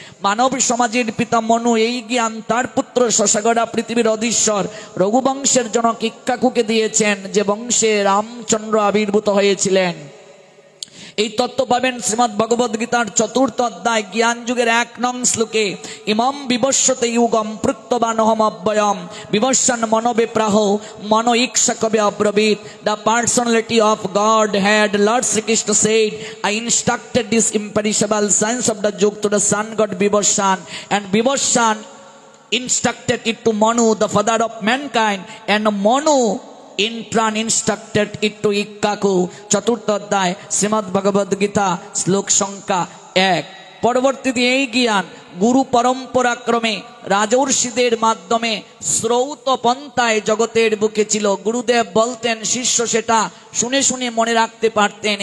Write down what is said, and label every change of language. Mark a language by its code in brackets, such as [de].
[bn] মানব সমাজের পিতা মনু এই জ্ঞান তার পুত্র শশাগড়া পৃথিবীর অধীশ্বর রঘুবংশের জনক ইক্ষ্বাকুকে দিয়েছেন, যে বংশে রামচন্দ্র আবির্ভূত হয়েছিলেন। এই তত্ত্ব পাবেন শ্রীমদ্ ভগবদ গীতার 4th অধ্যায় জ্ঞান যুগের 1 নং শ্লোকে। [sa] ইমম বিবস্বতে যুগম প্রত্যবানহম অব্যয়ম বিবস্বন মনোবিপ্রাহ মনো ইক্ষ্বাকবে অব্রবীত। [en] The personality of god had Lord Shrikrishna said, I instructed this imperishable science of the যুগ to the sun god Vibhushan, and Vibhushan instructed it to Manu, the father of mankind, and Manu in turn instructed it to Ikshvaku. [bn] 4th অধ্যায় শ্রীমদ্ ভগবদ গীতা শ্লোক সংখ্যা 1। পরবর্তীতে এই জ্ঞান গুরু পরম্পরা ক্রমে রাজর্ষিদের মাধ্যমে শ্রৌত পন্থায় জগতের বুকে ছিল। গুরুদেব বলতেন, শিষ্য সেটা শুনে শুনে মনে রাখতে পারতেন।